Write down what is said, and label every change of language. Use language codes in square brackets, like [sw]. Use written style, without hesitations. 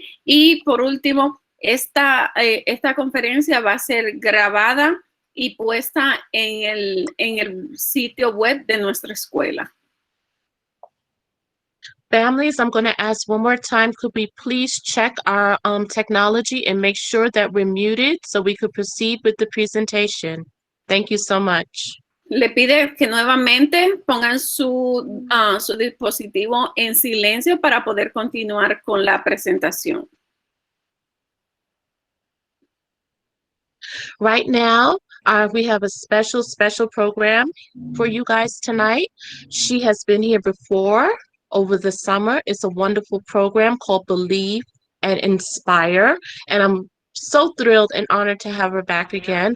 [es] Y por último, esta conferencia va a ser grabada y puesta en el sitio web de nuestra escuela. [en] Families, I'm going to ask one more time, could we please check our technology and make sure that we're muted so we could proceed with the presentation? Thank you so much. [es] Le pide que nuevamente pongan su dispositivo en silencio para poder continuar con la presentación. [en] Right now, we have a special program for you guys tonight. She has been here before over the summer. It's a wonderful program called Believe and Inspire. And I'm so thrilled and honored to have her back again.